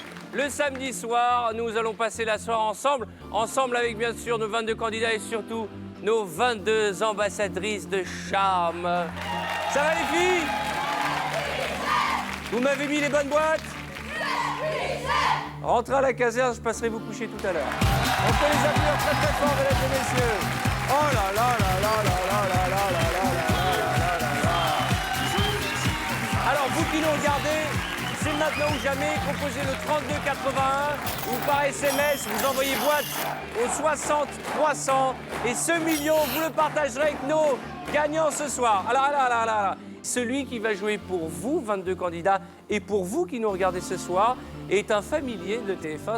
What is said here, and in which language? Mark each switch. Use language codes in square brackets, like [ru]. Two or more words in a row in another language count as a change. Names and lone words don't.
[fr] Le samedi soir, nous allons passer la soirée ensemble avec bien sûr nos 22 candidats et surtout nos 22 ambassadrices de charme. Ça va les filles? Vous m'avez mis les bonnes boîtes? Rentrez à la caserne, je passerai vous coucher tout à l'heure. On peut les appuyer très très fort, mesdames et messieurs. Oh là là là là là là là là là là là là là. Alors, vous qui nous regardez, c'est maintenant ou jamais, composez le 3281 ou par SMS, vous envoyez boîte au 60 300 et ce million, vous le partagerez avec nos gagnants ce soir. Alors là, celui qui va jouer pour vous, 22 candidats, et pour vous qui nous regardez ce soir, est un familier de TF1.